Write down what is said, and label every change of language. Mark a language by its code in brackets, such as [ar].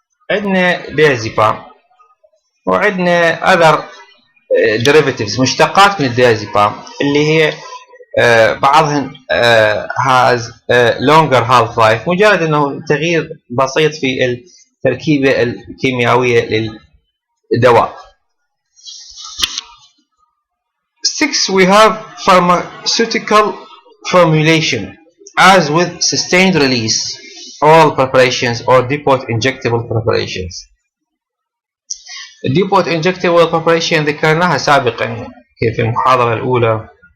[ar] عندنا ديازيبام وعندنا [en] other derivatives [ar] مشتقات من الديازيبام اللي هي بعضهم [en] has longer half life، [ar] مجرد انه تغيير بسيط في التركيبة الكيميائية للدواء. 6. [en] We have pharmaceutical formulation, as with sustained release oral preparations or depot injectable preparations. depot injectable preparation [ar] ذكرناها سابقا في المحاضرة الأولى.